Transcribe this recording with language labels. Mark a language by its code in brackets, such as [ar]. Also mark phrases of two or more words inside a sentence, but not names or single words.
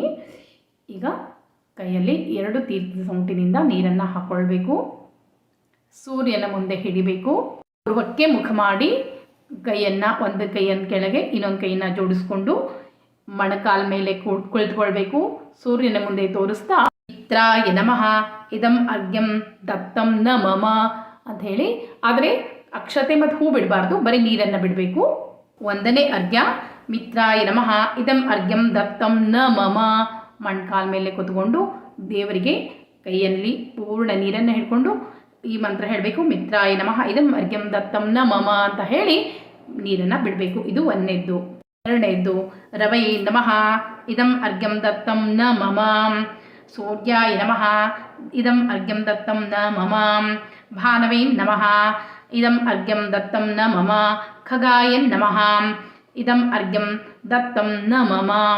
[kn] ಈಗ ಕೈಯಲ್ಲಿ 2 ತೀರ್ಥ ಸೌಟಿನಿಂದ ನೀರನ್ನು ಹಾಕ್ಕೊಳ್ಬೇಕು. ಸೂರ್ಯನ ಮುಂದೆ ಹಿಡಿಬೇಕು. ಪೂರ್ವಕ್ಕೆ ಮುಖ ಮಾಡಿ ಒಂದು ಕೈಯನ್ನು ಕೆಳಗೆ ಇನ್ನೊಂದು ಕೈಯನ್ನು ಜೋಡಿಸ್ಕೊಂಡು ಮೊಣಕಾಲ ಮೇಲೆ ಕುಳಿತುಕೊಳ್ಬೇಕು. ಸೂರ್ಯನ ಮುಂದೆ ತೋರಿಸ್ತಾ [sa] ಮಿತ್ರಾಯ ನಮಃ ಇದಂ ಅರ್ಘ್ಯಂ ದತ್ತಂ ನ ಮಮ [kn] ಅಂತ ಹೇಳಿ, ಆದರೆ ಅಕ್ಷತೆ ಮತ್ತು ಹೂ ಬಿಡಬಾರ್ದು, ಬರೀ ನೀರನ್ನು ಬಿಡಬೇಕು. [sa] 1ನೇ ಅರ್ಘ್ಯ ಮಿತ್ರಾಯ ನಮಃ ಇದಂ ಅರ್ಘ್ಯಂ ದತ್ತಂ ನ ಮಮ. [kn] ಮೊಣಕಾಲ ಮೇಲೆ ಕೂತ್ಕೊಂಡು ದೇವರಿಗೆ ಕೈಯಲ್ಲಿ ಪೂರ್ಣ ನೀರನ್ನು ಹಿಡ್ಕೊಂಡು ಈ ಮಂತ್ರ ಹೇಳಬೇಕು. [sa] ಮಿತ್ರಾಯ ನಮಃ ಇದಂ ಅರ್ಘ್ಯಂ ದತ್ತಂ ನ ಮಮ [kn] ಅಂತ ಹೇಳಿ ನೀರನ್ನು ಬಿಡಬೇಕು. ಇದು 1ನೇದ್ದು. [sa] 2ನೇದ್ದು ರವೈ ನಮಃ ಇದಂ ಅರ್ಘ್ಯಂ ದತ್ತಂ ನ ಮಮ. ಸೂರ್ಯಾಯ ನಮಃ ಇದಂ ಅರ್ಘ್ಯಂ ದತ್ತಂ ನ ಮಮ. ಭಾನವೇ ನಮಃ ಇದಂ ಅರ್ಘ್ಯಂ ದತ್ತಂ ನ ಮಮ. ಖಗಾಯ ನಮಃ ಇದಂ ಅರ್ಘ್ಯಂ ದತ್ತಂ ನ ಮಮ.